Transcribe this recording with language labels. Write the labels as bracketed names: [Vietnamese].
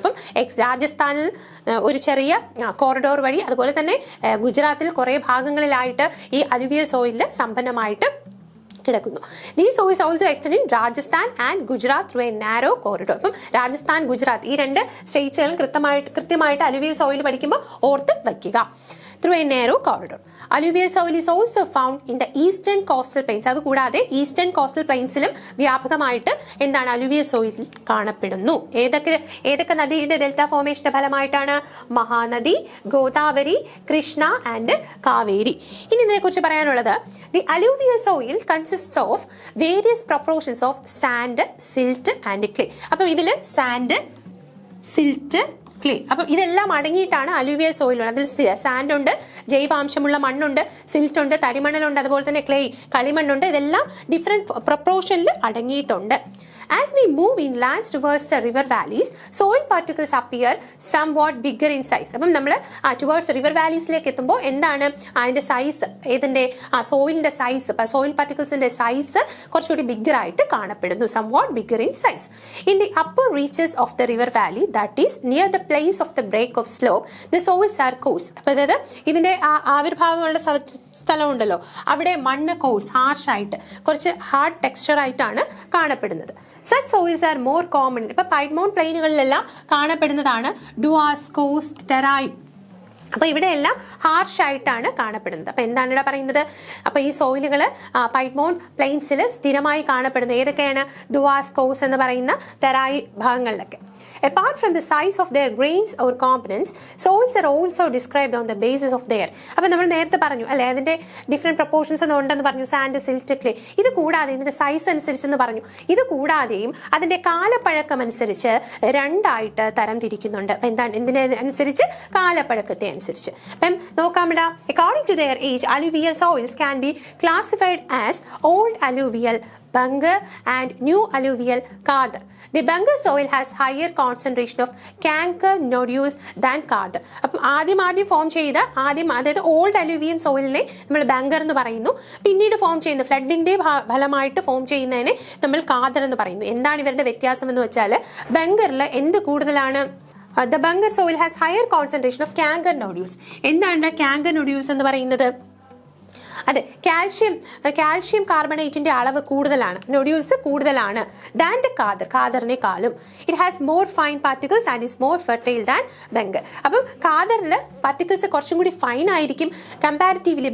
[Malayalam] അപ്പം രാജസ്ഥാനിൽ ഒരു ചെറിയ കോറിഡോർ വഴി, അതുപോലെ തന്നെ ഗുജറാത്തിൽ കുറേ ഭാഗങ്ങളിലായിട്ട് ഈ അലുവിയൽ സോയിലിൽ സമ്പന്നമായിട്ട് കിടക്കുന്നു. [English] These soils also extend in Rajasthan and Gujarat through a narrow corridor. [Malayalam] അപ്പം രാജസ്ഥാൻ, ഗുജറാത്ത് ഈ 2 സ്റ്റേറ്റ്സുകളും കൃത്യമായിട്ട് അലുവിയൽ സോയിൽ പഠിക്കുമ്പോൾ ഓർത്ത് വയ്ക്കുക. [English] Through a narrow corridor. Alluvial soil is also found in the eastern coastal plains. [Malayalam] അതുകൂടാതെ ഈസ്റ്റേൺ കോസ്റ്റൽ പ്ലെയിൻസിലും വ്യാപകമായിട്ട് എന്താണ് അലുവിയൽ സോയിൽ കാണപ്പെടുന്നു. ഏതൊക്കെ നദിയുടെ ഡെൽറ്റ ഫോർമേഷന്റെ ഫലമായിട്ടാണ്? മഹാനദി, ഗോദാവരി, കൃഷ്ണ ആൻഡ് കാവേരി. ഇനി ഇതിനെക്കുറിച്ച് പറയാനുള്ളത്, [English] The alluvial soil consist of various proportions of sand, silt and clay. [Malayalam] അപ്പം ഇതിൽ സാൻഡ്, സിൽറ്റ്, ക്ലേ, അപ്പം ഇതെല്ലാം അടങ്ങിയിട്ടാണ് അലൂവിയൽ സോയിലുള്ളത്. അതിൽ സാൻഡ് ഉണ്ട്, ജൈവാംശമുള്ള മണ്ണുണ്ട്, സിൽറ്റ് ഉണ്ട്, തരിമണലുണ്ട്, അതുപോലെ തന്നെ ക്ലേ, കളിമണ്ണുണ്ട്. ഇതെല്ലാം ഡിഫറെൻറ്റ് പ്രൊപ്പോർഷനിൽ അടങ്ങിയിട്ടുണ്ട്. [English] As we move inland towards the river valleys, soil particles appear somewhat bigger in size. [Malayalam] അപ്പം നമ്മൾ ടുവേർഡ്സ് റിവർ വാലീസിലേക്ക് എത്തുമ്പോൾ എന്താണ് അതിൻ്റെ സൈസ്, ഏതിൻ്റെ സോയിലിൻ്റെ സൈസ്, സോയിൽ പാർട്ടിക്കിൾസിൻ്റെ സൈസ് കുറച്ചുകൂടി ബിഗ്ഗർ ആയിട്ട് കാണപ്പെടുന്നു. [English] Somewhat bigger in size. In the upper reaches of the river valley, that is near the place of the break of slope, the soils are coarse. [Malayalam] അപ്പോൾ അതായത് ഇതിൻ്റെ ആവിർഭാവങ്ങളുടെ സ്ഥലമുണ്ടല്ലോ, അവിടെ മണ്ണ് course, ഹാർഷായിട്ട്, കുറച്ച് hard texture ആയിട്ടാണ് കാണപ്പെടുന്നത്. [English] Such soils are more common. [Malayalam] ഇപ്പോൾ പൈഡ്മോൺ പ്ലെയിനുകളിലെല്ലാം കാണപ്പെടുന്നതാണ് ഡുവാസ്കോസ്, ടെറായി. അപ്പോൾ ഇവിടെയെല്ലാം ഹാർഷായിട്ടാണ് കാണപ്പെടുന്നത്. അപ്പോൾ എന്താണ് ഇവിടെ പറയുന്നത്? അപ്പോൾ ഈ സോയിലുകൾ പൈഡ്മോൺ പ്ലെയിൻസിൽ സ്ഥിരമായി കാണപ്പെടുന്നത് ഏതൊക്കെയാണ്? ഡുവാസ്കോസ് എന്ന് പറയുന്ന ടെറായി ഭാഗങ്ങളിലൊക്കെ. [English] Apart from the size of their grains or components, soils are also described on the basis of their. [Malayalam] അപ്പോൾ നമ്മൾ നേരത്തെ പറഞ്ഞു അല്ലേ, അതിൻ്റെ ഡിഫറെൻറ്റ് പ്രൊപ്പോർഷൻസ് ഉണ്ടെന്ന് പറഞ്ഞു, സാൻഡ്, സിൽറ്റ്, ക്ലേ. ഇത് കൂടാതെ ഇതിൻ്റെ സൈസ് അനുസരിച്ചെന്ന് പറഞ്ഞു. ഇത് കൂടാതെയും അതിൻ്റെ കാലപ്പഴക്കം അനുസരിച്ച് 2ആയിട്ട് തരം തിരിക്കുന്നുണ്ട്. എന്താണ്? ഇതിനെ അനുസരിച്ച്, കാലപ്പഴക്കത്തെ അനുസരിച്ച്. അപ്പം നോക്കാമിടാ, [English] according to their age, alluvial soils can be classified as old alluvial Bangar and new alluvial Kadar. The Bangar soil has higher concentration of canker nodules than Kadar. [Malayalam] അപ്പം ആദ്യം ഫോം ചെയ്ത അതായത് ഓൾഡ് അലൂവിയൻ സോയിലിനെ നമ്മൾ ബംഗർ എന്ന് പറയുന്നു. പിന്നീട് ഫോം ചെയ്യുന്ന ഫ്ലഡിൻ്റെ ഫലമായിട്ട് ഫോം ചെയ്യുന്നതിനെ നമ്മൾ കാദർ എന്ന് പറയുന്നു. എന്താണ് ഇവരുടെ വ്യത്യാസം എന്ന് വെച്ചാൽ, ബംഗറിൽ എന്ത് കൂടുതലാണ്? [English] The Bangar soil has higher concentration of canker nodules. [Malayalam] എന്താണ് canker nodules എന്ന് പറയുന്നത്? അതെ, കാൽഷ്യം കാർബണേറ്റിന്റെ അളവ് കൂടുതലാണ്, നൊഡ്യൂൾസ് കൂടുതലാണ് than the കാദറിനേക്കാളും. [English] It has more fine particles and is more fertile than bangar. [Malayalam] അപ്പം കാദറിൽ പാർട്ടിക്കിൾസ് കുറച്ചും കൂടി ഫൈൻ ആയിരിക്കും കമ്പാരിറ്റീവ്ലി.